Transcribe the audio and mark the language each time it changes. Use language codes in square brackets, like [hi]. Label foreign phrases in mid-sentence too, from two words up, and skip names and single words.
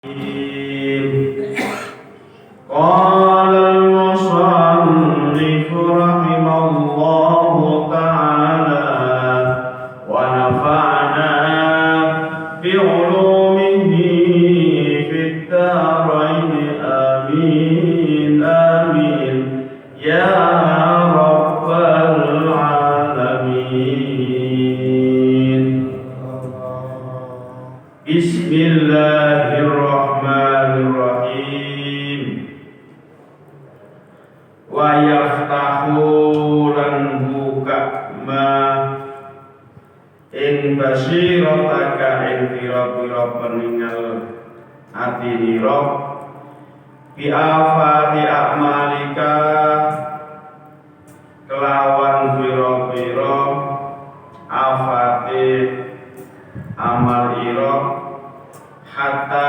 [ar] قال المصنف رحمه الله تعالى ونفعنا بعلومه في الدارين آمين آمين يا رب العالمين. بسم الله الرحمن الرحيم. ويفتح [jv] lan buka ma ing basirataka ing pira-pira peningal atinira [ar] بآفات أعمالك [jv] kelawan pira-pira afate amal ira hatta